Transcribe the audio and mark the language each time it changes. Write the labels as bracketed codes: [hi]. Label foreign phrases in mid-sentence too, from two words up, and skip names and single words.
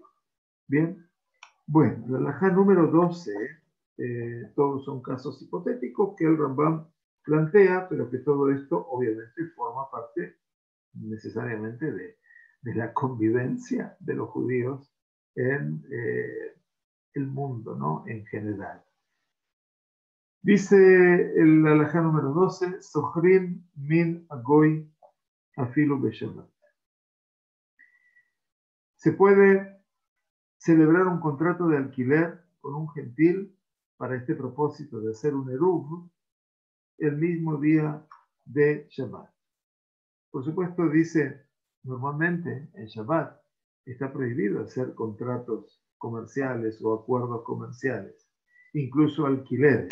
[es] Bien, bueno, la halajá número 12, todos son casos hipotéticos que el Rambam plantea, pero que todo esto obviamente forma parte necesariamente de la convivencia de los judíos en el mundo, ¿no? En general. Dice el halajá número 12, [he] שוכרים מן הגוי אפילו בשבת. [es] Se puede celebrar un contrato de alquiler con un gentil para este propósito de hacer un eruv el mismo día de Shabbat. Por supuesto, dice, normalmente en Shabbat está prohibido hacer contratos comerciales o acuerdos comerciales, incluso alquileres.